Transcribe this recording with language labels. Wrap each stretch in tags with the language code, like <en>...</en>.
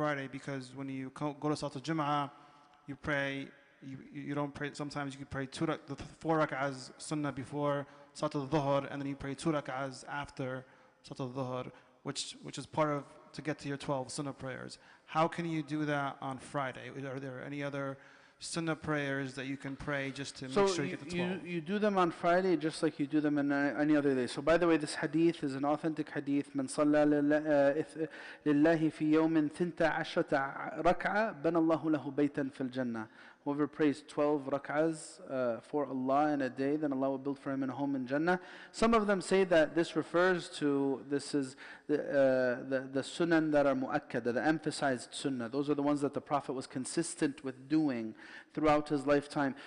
<en>Because when you go to Salat al-Jum'ah, you pray, you don't pray, sometimes you can pray 4 rak'ahs sunnah before Salat al-Dhuhr, and then you pray 2 rak'ahs after Salat al-Dhuhr, which is part of, to get to your 12 sunnah prayers. How can you do that on Friday? Are there any other sunnah prayers that you can pray just to make sure you get the 12? You do them on Friday just like you do them in any other day. So by the way, this hadith is an authentic hadith.</en> <ar>من صلى لله في يوم 12 ركعة بنى الله له بيتا في الجنة.</ar> <en>Whoever prays 12 rak'ahs for Allah in a day, then Allah will build for him a home in Jannah. Some of them say that this refers to, this is the sunan that are mu'akkada, the emphasized sunnah. Those are the ones that the Prophet was consistent with doing throughout his lifetime.</en>